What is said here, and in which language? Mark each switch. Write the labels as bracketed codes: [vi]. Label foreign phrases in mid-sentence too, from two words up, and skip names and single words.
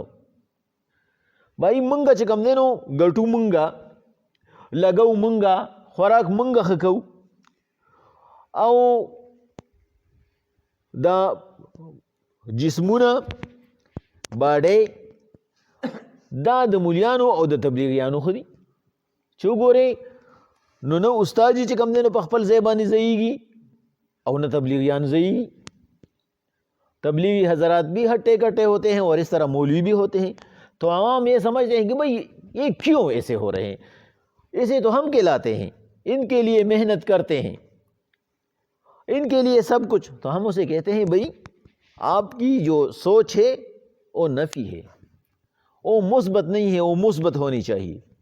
[ps] بایي مونږ چې کوم دی نو ګټو مونږه، لګو مونږه، خوراک مونږه ښه کوو او دا جسمونه باډۍ دا د مولیانو او د تبلیغیانو ښه دي چې وګورئ نو نه استاد چې کوم دی نو په خپل ځای باندې ځایږي او نه تبلیغیان ځایږي. [ur] تبلیغی حضرات بھی ہٹے کٹے ہوتے ہیں اور اس طرح مولوی بھی ہوتے ہیں. تو عوام یہ سمجھتے ہیں کہ بھئی یہ کیوں ایسے ہو رہے ہیں، اسے تو ہم کہلاتے ہیں، ان کے لیے محنت کرتے ہیں، ان کے لیے سب کچھ. تو ہم اسے کہتے ہیں بھئی آپ کی جو سوچ ہے وہ نفی ہے، وہ مثبت نہیں ہے، وہ مثبت ہونی چاہیے.